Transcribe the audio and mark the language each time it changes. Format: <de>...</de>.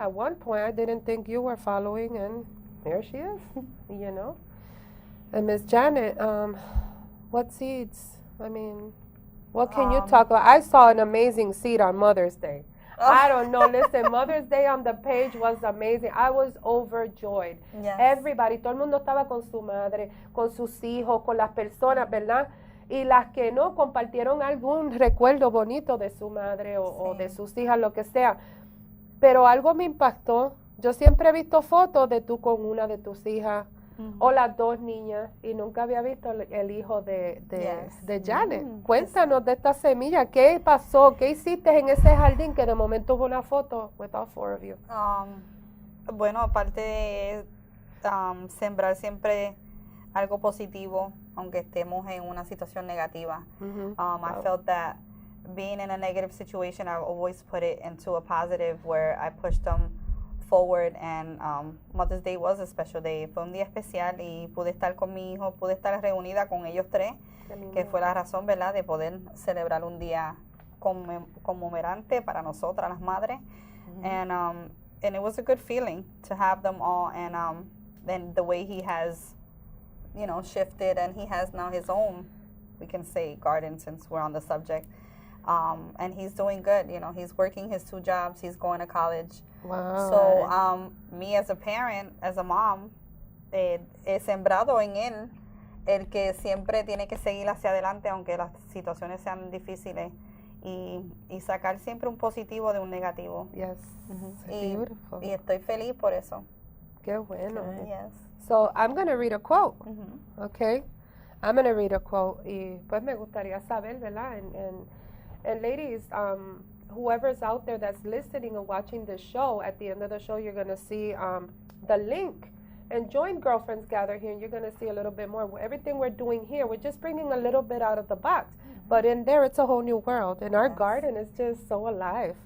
<en>At one point, I didn't think you were following, and here she is, you know. And Miss Janet, what seeds? I mean, what can you talk about? I saw an amazing seed on Mother's Day. I don't know. Listen, Mother's Day on the page was amazing. I was overjoyed. Yes. Everybody,</en> <es>todo el mundo estaba con su madre, con sus hijos, con las personas, ¿verdad? Y las que no compartieron algún recuerdo bonito de su madre o de sus hijas, lo que sea. Pero algo me impactó. Yo siempre he visto fotos de tú con una de tus hijas o las dos niñas, y nunca había visto el hijo de Janet. Mm. Cuéntanos de esta semilla, ¿qué pasó? ¿Qué hiciste en ese jardín que de momento hubo una foto</es> <en>with all four of you?</en> <es>Bueno, aparte de sembrar siempre algo positivo, aunque estemos en una situación negativa.</es> <en>I felt that being in a negative situation, I always put it into a positive where I pushed them forward, and Mother's Day was a special day.</en> <es>Fue un día especial y pude estar con mi hijo, pude estar reunida con ellos tres, que fue la razón, ¿verdad?, de poder celebrar un día conmemorante para nosotras, las madres.</es> <en>And it was a good feeling to have them all, and then the way he has, you know, shifted, and he has now his own, we can say, garden, since we're on the subject. And he's doing good, you know, he's working his 2 jobs, he's going to college. Wow. So me as a parent, as a mom,</en> <es>he sembrado en él el que siempre tiene que seguir hacia adelante aunque las situaciones sean difíciles, y sacar siempre un positivo de un negativo.</es> <en>Yes. Beautiful.</en> <es>Y estoy feliz por eso. Qué bueno.</es> <en>Yes. So I'm going to read a quote, okay? I'm going to read a quote,</en> <es>y pues me gustaría saber, ¿verdad?</es> <en>And ladies, whoever's out there that's listening and watching this show, at the end of the show, you're going to see the link. And join Girlfriends Gather here, and you're going to see a little bit more. Everything we're doing here, we're just bringing a little bit out of the box. But in there, it's a whole new world. And our garden is just so alive.</en>